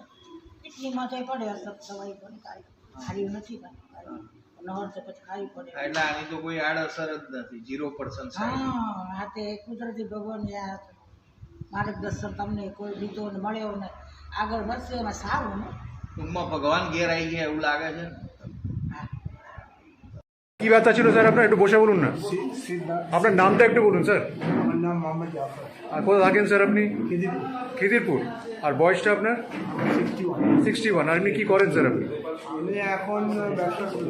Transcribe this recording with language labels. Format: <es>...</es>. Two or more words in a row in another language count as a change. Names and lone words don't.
<gu>કિડનીમાં તો પડે અસર, દવાઈ પણ ખાવી નથી નહર તો પછી ખાવી પડે. એટલે આની તો કોઈ આડઅસર જ નથી, 0%. હા, આ તે કુદરતી ભગવાન માર્ગદર્શન તમને કોઈ બીજો મળ્યો ને આગળ વધશે એમાં સારું ને. ટૂંકમાં ભગવાન ઘેર આઈ ગયા એવું লাગે છે?</gu> <bn>কি ব্যথা ছিল স্যার আপনার? একটু বসে বলুন না। আপনার নামটা একটু বলুন স্যার। আমার নাম মোহাম্মদ জাফর। আর কোথায় থাকেন স্যার আপনি? খিদিরপুর। খিদিরপুর। আর বয়সটা আপনার? 61। আর আপনি কি করেন স্যার আপনি? আমি এখন ব্যবসা করি।</bn>